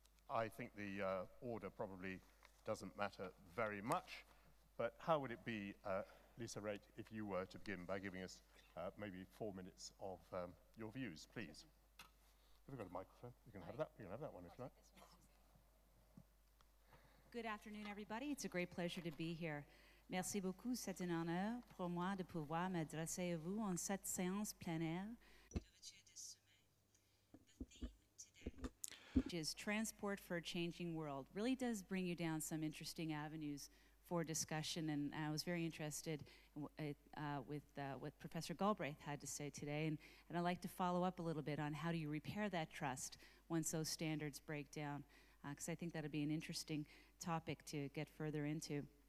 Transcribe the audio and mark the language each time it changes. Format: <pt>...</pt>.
<en>I think the order probably doesn't matter very much, but how would it be, Lisa Raitt, if you were to begin by giving us maybe 4 minutes of your views, please? Have we got a microphone? You can have that. You can have that one if you like. Good afternoon, everybody. It's a great pleasure to be here.</en> <fr>Merci beaucoup. C'est un honneur pour moi de pouvoir m'adresser à vous en cette séance plénière d'ouverture de sommet.</fr> <en>The theme today, which is Transport for a Changing World, really does bring you down some interesting avenues for discussion, and I was very interested with what Professor Galbraith had to say today, and I'd like to follow up a little bit on how do you repair that trust once those standards break down, because I think that'd be an interesting topic to get further into.</en>